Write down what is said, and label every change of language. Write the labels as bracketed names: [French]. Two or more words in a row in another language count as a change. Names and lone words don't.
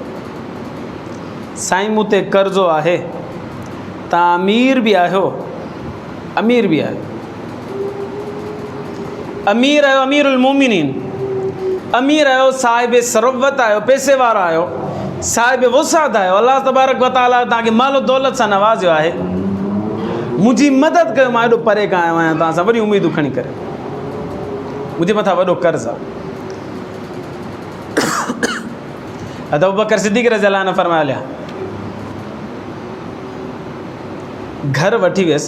[Sindhi] साईं मूं ते कर्ज़ो आहे, तव्हां अमीर बि आहियो, अमीर बि आहियो, अमीर आहियो [Arabic] أمير المؤمنين, [Sindhi] अमीर आहियो, साहिब सरोवत आहियो, पैसे वारा आहियो, साहिब वसात आहियो। [Arabic] الله تبارك وتعالى [Sindhi] तव्हांखे मालो दौलत सां नवाज़ियो आहे। मुंहिंजी मदद कयो, मां एॾो परे खां आयो आहियां, तव्हां सां वॾी उमेदूं खणी करे, मुंहिंजे मथां वॾो कर्ज़ु आहे। हज़रत अबू बकर सिद्दीक़ [Arabic] رضي الله عنه [Sindhi] फरमाया हलिया, घर वठी वियसि।